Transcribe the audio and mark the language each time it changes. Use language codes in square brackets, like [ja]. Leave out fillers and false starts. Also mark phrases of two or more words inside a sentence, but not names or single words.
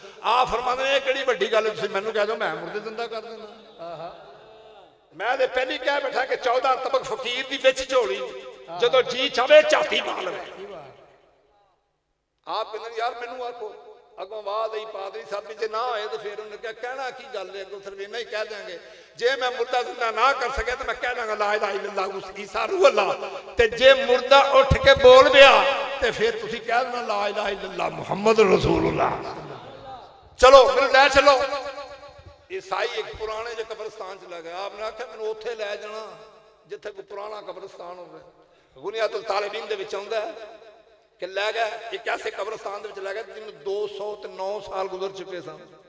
[pa] آپ فرماندے نے کہڑی وڈی گل ہے، تسیں مینوں کہہ دیو میں مردے زندہ کر دینا. میں تے پہلی کہہ بیٹھا کہ 14 طبق فقیر دی وچ جھولی، جدوں جی چاہے جھاتی پا لوے. آپ کہندے یار مینوں آکھو، اگوں آواز آئی پادری صاحب جے نہ ہوئے تو پھر انہیں کیا کہنا کی گل ہے، اگوں صرف اینا ہی کہہ دیں گے. جے میں مردہ زندہ نہ کر سکے تو میں کہہ دانگا [ar] لا إله إلا الله عيسى روح الله, [pa] تے جے مردہ اٹھ کے بول گیا تو پھر تسیں کہہ دینا [ar] لا إله إلا الله محمد رسول الله. [pa] چلو مینوں لے چلو. عیسائی اک پرانے جو قبرستان چ لگ گیا، آپنے آکھیا مینوں اوتھے لے جانا جتھے کوئی پرانا قبرستان ہووے. غنیۃ الطالبین دے وچ آؤندا ہے کہ لے گئے اک ایسے قبرستان دے وچ لے گئے جنہاں نے 209 سال گزر چکے سن.